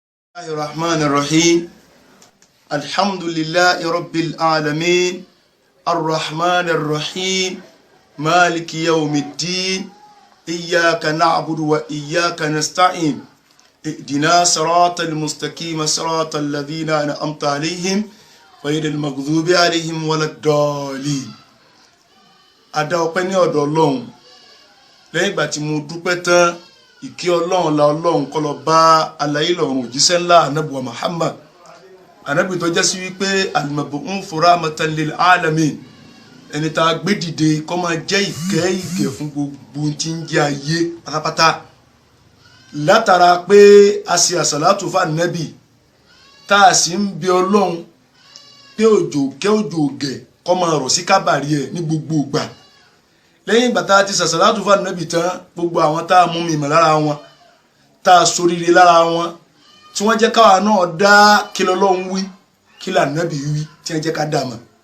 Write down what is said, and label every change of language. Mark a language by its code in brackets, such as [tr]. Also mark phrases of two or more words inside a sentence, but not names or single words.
[ar] الرحمن الرحيم الحمد لله رب العالمين الرحمن الرحيم مالك يوم الدين إياك نعبد وإياك نستعين اهدنا صراط المستقيم صراط الذين أنعمت عليهم غير المغضوب عليهم ولا الضالين. [yo] Adá ọpẹ́ ní ọ̀dọ̀ Ọlọ́run lẹ́yìn ìgbà tí mo dúpẹ́ tán ìkí Ọlọ́run la Ọlọ́run kó lọ bá alayé lọ́run òjíṣẹ́ ńlá Ànábì wa Muhammad Ànábì tó jẹ́ sí wípé [ar] المبعوث رحمة للعالمين [yo] ẹni tá a gbé dìde kó máa jẹ́ ìkẹ́ fún gbogbo tí ń jẹ́ ayé pátápátá látara pé a ṣe àsàlátù fún Ànábì tá a sì ń bẹ Ọlọ́run pé òjò gẹ̀ kó máa rọ̀ sí kábàrí ẹ̀ ní gbogbo ìgbà lẹ́yìn ìgbà tá a ti sàṣàlátù fún Ànábì tán gbogbo àwọn tá a mú mi mọ̀ lára wọn tá a soríire lára wọn tí wọ́n jẹ́ káwa náà dá kí l'Ọlọ́run wí kí l'Ànábì wí tí wọ́n jẹ́ ká dà mọ̀